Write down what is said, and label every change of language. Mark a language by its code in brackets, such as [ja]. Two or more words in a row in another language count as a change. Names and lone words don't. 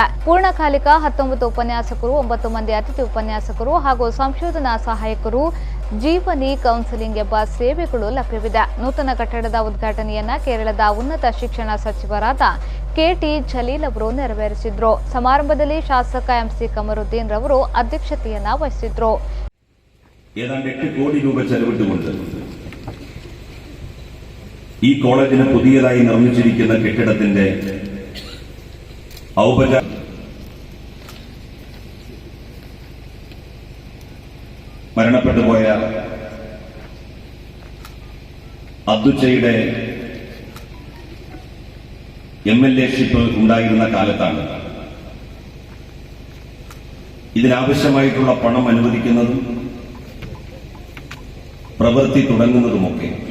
[kn] ಪೂರ್ಣಕಾಲಿಕ 19 ಉಪನ್ಯಾಸಕರು, 9 ಮಂದಿ ಅತಿಥಿ ಉಪನ್ಯಾಸಕರು ಹಾಗೂ ಸಂಶೋಧನಾ ಸಹಾಯಕರು, ಜೀವನಿ ಕೌನ್ಸಿಲಿಂಗ್ ಎಂಬ ಸೇವೆಗಳು ಲಭ್ಯವಿದೆ. ನೂತನ ಕಟ್ಟಡದ ಉದ್ಘಾಟನೆಯನ್ನ ಕೇರಳದ ಉನ್ನತ ಶಿಕ್ಷಣ ಸಚಿವರಾದ ಕೆಟಿ ಜಲೀಲ್ ಅವರು ನೆರವೇರಿಸಿದ್ರು. ಸಮಾರಂಭದಲ್ಲಿ ಶಾಸಕ ಎಂಸಿ ಕಮರುದ್ದೀನ್ ರವರು ಅಧ್ಯಕ್ಷತೆಯನ್ನ ವಹಿಸಿದ್ರು. [ml] ഏതാണ്ട് 8 കോടി രൂപ ചെലവിട്ടുകൊണ്ട് ഈ കോളേജിന് പുതിയതായി നിർമ്മിച്ചിരിക്കുന്ന കെട്ടിടത്തിന്റെ ഔപചാരിക മരണപ്പെട്ടുപോയ അബ്ദുച്ചയുടെ എംഎൽഎഷിപ്പ് ഉണ്ടായിരുന്ന കാലത്താണ് ഇതിനാവശ്യമായിട്ടുള്ള പണം അനുവദിക്കുന്നതും പ്രവൃത്തി തുടങ്ങുന്നതുമൊക്കെ.